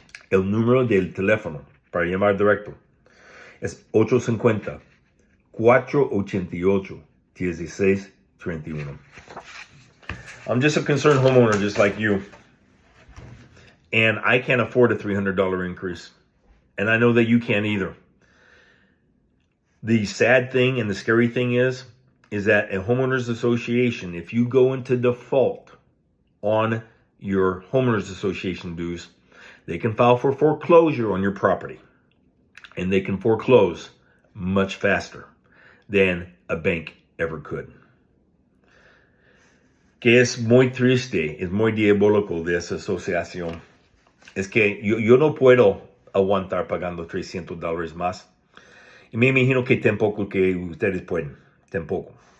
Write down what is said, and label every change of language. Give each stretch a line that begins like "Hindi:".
Spanish: El número del teléfono para llamar directo es 850-488-1631.
English: I'm just a concerned homeowner just like you. And I can't afford a $300 increase. And I know that you can't either. The sad thing and the scary thing is that a homeowners association, if you go into default on your homeowners association dues, they can file for foreclosure on your property. And they can foreclose much faster than a bank ever could.
Spanish: Que es muy triste, es muy diabólico de esa asociación. Es que yo no puedo aguantar pagando $300 más. Y me imagino que tampoco que ustedes pueden. Tampoco.